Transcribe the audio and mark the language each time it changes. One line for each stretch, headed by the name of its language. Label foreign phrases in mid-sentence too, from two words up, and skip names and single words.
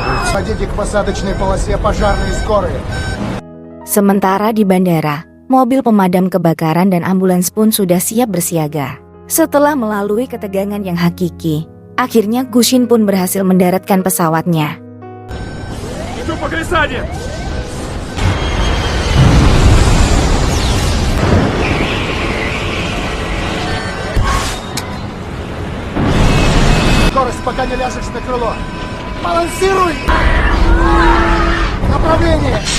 Russian: Подойдите к посадочной полосе пожарные скорые.
Indonesian: Sementara di bandara, mobil pemadam kebakaran dan ambulans pun sudah siap bersiaga. Setelah melalui ketegangan yang hakiki, akhirnya Gushin pun berhasil mendaratkan pesawatnya.
Russian: Иду по глиссаде! Скорость, пока не ляжешь на крыло. Балансируй! Направление!